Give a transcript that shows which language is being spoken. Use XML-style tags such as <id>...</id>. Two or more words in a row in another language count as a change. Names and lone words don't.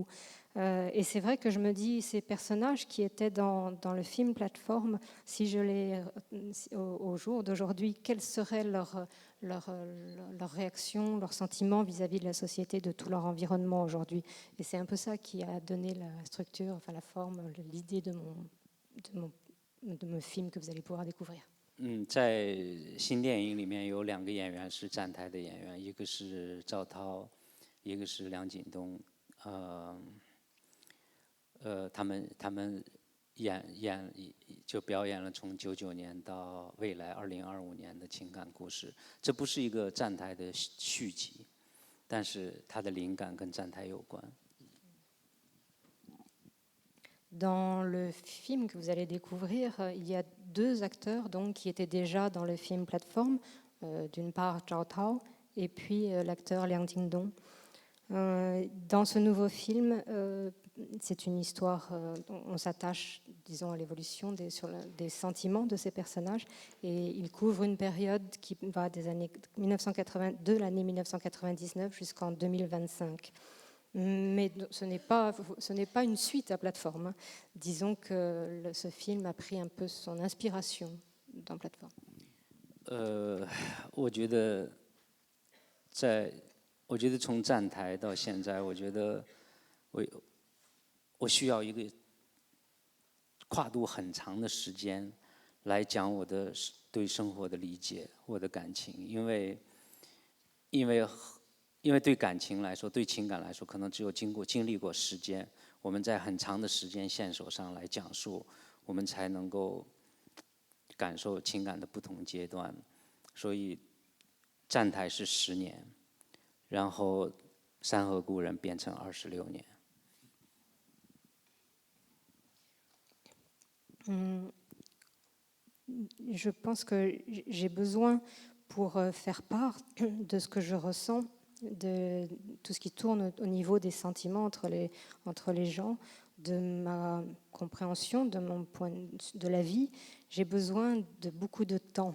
<fr>Et c'est vrai que je me dis, ces personnages qui étaient dans le film Plateforme, si je les, au jour d'aujourd'hui, quelle serait leur réaction, leur sentiment vis-à-vis de la société, de tout leur environnement aujourd'hui. Et c'est un peu ça qui a donné la structure, enfin la forme, l'idée de mon film que vous allez pouvoir découvrir.</fr> <zh>在新电影里面有2个演员是站台的演员，一个是赵涛，一个是梁锦东。他们就表演了从99年到未来2025年的情感故事。这不是一个站台的续集，但是它的灵感跟站台有关。</zh> <fr>Dans le film que vous allez découvrir, il y a 2 acteurs donc, qui étaient déjà dans le film Plateforme. D'une part Zhao Tao et puis l'acteur Liang Jingdong. Dans ce nouveau film, c'est une histoire, on s'attache, disons, à l'évolution des sentiments de ces personnages, et il couvre une période qui va de l'année 1999 jusqu'en 2025. Mais ce n'est pas une suite à Plateforme. Disons que ce film a pris un peu son inspiration dans Plateforme.</fr> <zh>我觉得从站台到现在，我觉得我需要一个跨度很长的时间来讲我的对生活的理解，我的感情，因为对感情来说，对情感来说，可能只有经历过时间，我们在很长的时间线索上来讲述，我们才能够感受情感的不同阶段。所以站台是10年，然后山河故人变成26年。</zh> <fr>Je pense que j'ai besoin, pour faire part de ce que je ressens, de tout ce qui tourne au niveau des sentiments entre les gens, de ma compréhension de la vie, j'ai besoin de beaucoup de temps.</fr>